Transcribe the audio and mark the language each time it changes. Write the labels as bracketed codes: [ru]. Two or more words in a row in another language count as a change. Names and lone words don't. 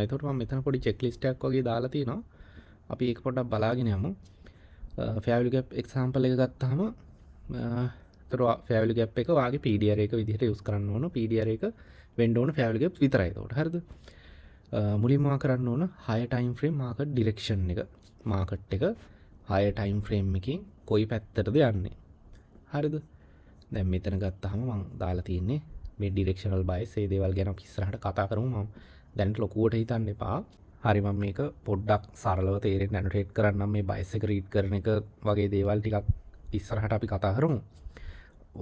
[si] ඒකට මම මෙතන පොඩි [en] check list [si] එකක් වගේ දාලා තියෙනවා. අපි ඒක පොඩ්ඩක් බලාගෙන යමු. [en] fair value gap example [si] එක ගත්තාම ඒතර [en] fair value gap [si] එක වාගේ PDR එක විදිහට යූස් කරන්න ඕන. PDR එක වෙන්න ඕන [en] fair value gap [si] විතරයි. ඒකට හරිද? මුලින්ම කරන්න ඕන [en] higher time frame market direction [si] එක. මාකට් එක [en] higher time frame [si] එකකින් කොයි පැත්තටද යන්නේ. හරිද? දැන් මෙතන ගත්තාම මම දාලා තියෙන්නේ මේ [en] directional bias [si] ඒ දේවල් ගැන අපි ඉස්සරහට කතා කරමු. මම දැනට ලොකුවට හිතන්න එපා. හරි මම මේක පොඩ්ඩක් සරලව තේරෙන්න ඇනොටේට් කරන්නම්. මේ බයස් එක රීඩ් කරන එක වගේ දේවල් ටිකක් ඉස්සරහට අපි කතා කරමු.